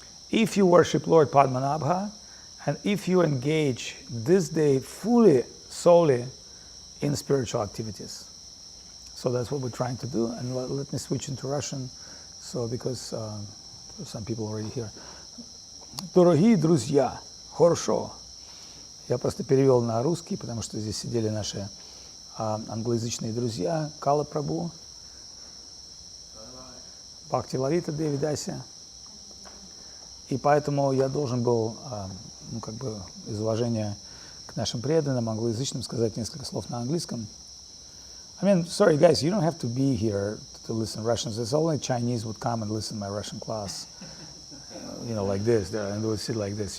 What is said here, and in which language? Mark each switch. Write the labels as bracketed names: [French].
[English] If you worship Lord Padmanabha, and if you engage this day fully, solely in spiritual activities. So that's what we're trying to do. And let me switch into Russian, so because some people already here. [Russian] Дорогие друзья, хорошо. Я просто перевел на русский, потому что здесь сидели наши англоязычные друзья, Кала Прабhu, Бхакти Лалита Деви Даси, И поэтому я должен был, ну, как бы из уважения к нашим преданным, англоязычным, сказать несколько слов на английском. [English] I mean, sorry guys, you don't have to be here to listen Russian. It's only Chinese would come and listen to my Russian class, you know, like this, and they would sit like this.